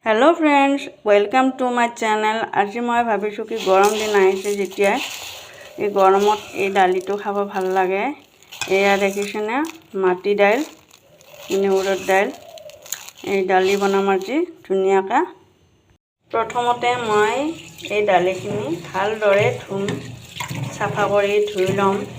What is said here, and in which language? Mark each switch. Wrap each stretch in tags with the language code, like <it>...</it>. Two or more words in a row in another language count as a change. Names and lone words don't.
<en>Hello friends, welcome to my channel.</en> <as>আজি মই ভাবিছোঁ কি গৰম দিন আহিছে যেতিয়া এই গৰমত এই দালিটো খাব ভাল লাগে। এয়া দেখিছেনে মাটি দাইল, উৰদ দাইল। এই দালি বনাম আজি ধুনীয়াকৈ। প্ৰথমতে মই এই দালিখিনি ভালদৰে চাফা কৰি ধুই ল'ম।</as>